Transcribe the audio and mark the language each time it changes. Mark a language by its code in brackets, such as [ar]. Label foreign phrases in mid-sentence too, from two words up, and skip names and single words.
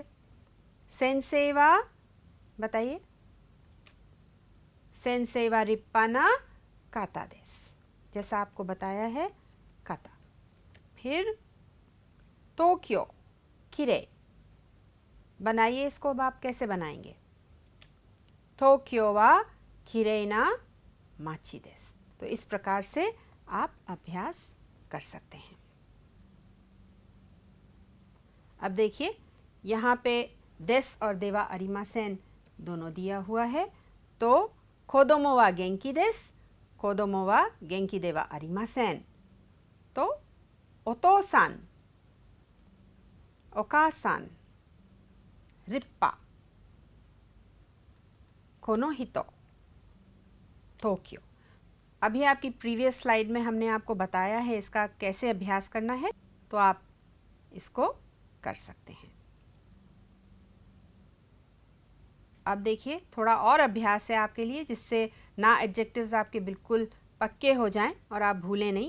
[ja] 先生は बताइए、先生は立派な方です, [hi] जैसा आपको बताया है काता। फिर टोक्यो किरेई बनाइए इसको, अब आप कैसे बनाएंगे। [ja] 東京はきれいな町です. [hi] तो इस प्रकार से आप अभ्यास कर सकते हैं। अब देखिए यहाँ पे देस और [ja] ではありません [hi] दोनों दिया हुआ है। [ja] तो 子供は元気です、子供は元気ではありません। तो お父さん、お母さん、立派、この人、東京। [hi] अभी आपकी [en] previous slide [hi] में हमने आपको बताया है इसका कैसे अभ्यास करना है, तो आप इसको कर सकते हैं। अब देखिए थोड़ा और अभ्यास है आपके लिए, जिससे ना एडजेक्टिव्स आपके बिल्कुल पक्के हो जाएं और आप भूलें नहीं।